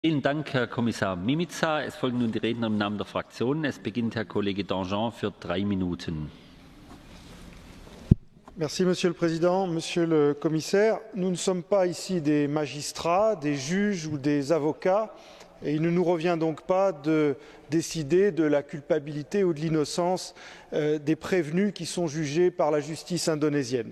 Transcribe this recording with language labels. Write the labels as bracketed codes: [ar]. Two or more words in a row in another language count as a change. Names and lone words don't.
[de] Vielen Dank, Herr Kommissar Mimica. Es folgen nun die Redner im Namen der Fraktionen. Es beginnt Herr Kollege Danjean für 3 Minuten. [fr] Merci Monsieur le Président. Monsieur le Commissaire, nous ne sommes pas ici des magistrats, des juges ou des avocats et il ne nous revient donc pas de décider de la culpabilité ou de l'innocence des prévenus qui sont jugés par la justice indonésienne.